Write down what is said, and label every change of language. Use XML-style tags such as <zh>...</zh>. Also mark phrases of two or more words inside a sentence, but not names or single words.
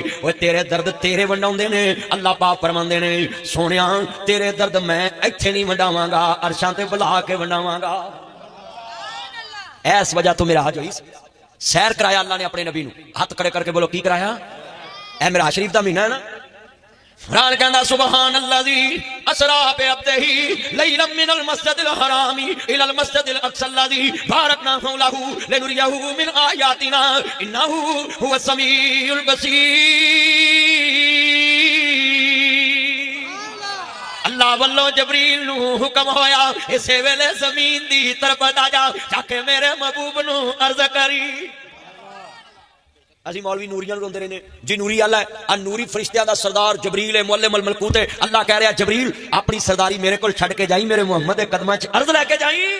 <pa>اوئے تیرے درد تیرے ونڈاؤندے نے، اللہ پاک فرماندے نے سونیا تیرے درد میں ایتھے نہیں ونڈاواں گا، عرشاں تے بلا کے ونڈاواں گا. اس وجہ تو میرا حج ہوئی سیر کرایا اللہ نے اپنے نبی نوں. ہاتھ کھڑے کر کے بولو کی کرایا؟ اے میرا شریف دا مہینہ ہے نا. قرآن کہندا</pa> <ar>سبحان الذي أسرى بعبده ليلا من المسجد الحرام إلى المسجد الأقصى الذي باركنا لهو لنريه من آياتنا إنه هو السميع البصير.</ar> <pa>اللہ ولوں جبریل نوں حکم ہویا اس ویلے زمین دی طرف جا جا کے میرے محبوب نوں عرض کری. اسی مولوی نوریاں روندے رہنے جی نوری اللہ ہے، نوری فرشتیاں دا سردار جبریل ہے,</pa> <ar>معلم الملكوت</ar> <pa>है। اللہ کہہ رہا جبریل اپنی سرداری میرے کو چھڈ کے جائی، میرے محمد دے قدماں چ عرض لے کے جائی.</pa>